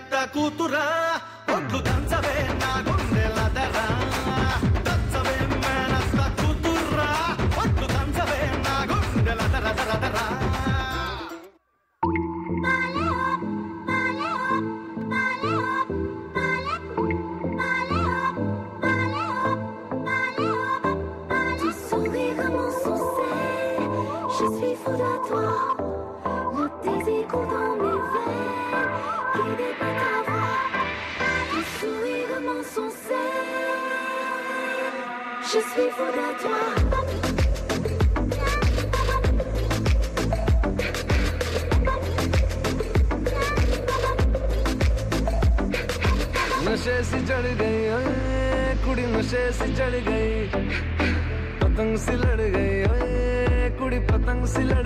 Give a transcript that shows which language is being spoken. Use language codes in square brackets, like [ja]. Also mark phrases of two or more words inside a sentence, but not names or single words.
[te] కూతురా ఒడ్లు దంచవే నా గుండెలదరా దంచవే మేనత్త కూతురా ఒడ్లు దంచవే నా గుండెలదరా [fr] Je suis fou de toi, le désir dans mes veines, guidé par ta voix, ton sourire mensongé. Je suis fou de toi. [hi] नशे से चढ़ गई कुड़ी नशे से चढ़ गई पतंग से लड़ गई कुड़ी पतंग से लड़